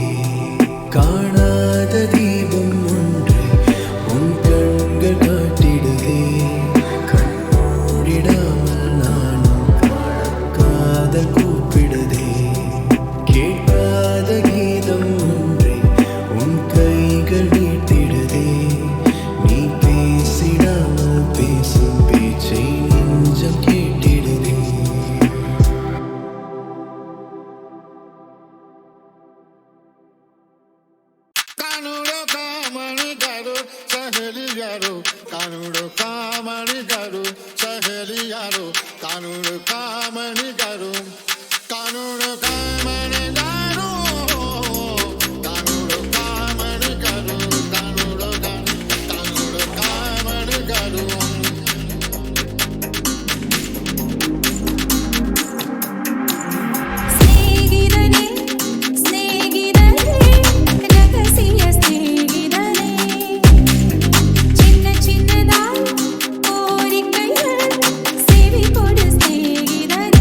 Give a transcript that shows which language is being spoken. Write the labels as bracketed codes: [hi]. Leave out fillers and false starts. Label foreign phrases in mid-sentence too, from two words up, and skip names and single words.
[ta] காணாத தீபம் ஒன்று உன் கண்கள் காட்டிடுதே, கண் மூடிடாமல் நானும் காதல் கூப்பிடுதே. கேட்காத கீதம் ஒன்றை உன் கைகள் நீட்டிடுதே, நீ பேசிடாமல் பேசும் பேச்சை நெஞ்சம் கேட்டிடுதே. [gu] કાનુડો કામણી ગારો સહેલી યારો, કાનુડો કામણી ગારો સહેલી યારો, કાનુડો કામણી ગારો, કાનુડો કામણી ગારો, કાનુડો કામણી ગારો, કાનુડો કામણી ગારો. [ta] ஸ்நேகிதனே ஸ்நேகிதனே ரகசிய ஸ்நேகிதனே, சின்ன சின்னதாய் கோரிக்கைகள் செவி கொடு ஸ்நேகிதனே.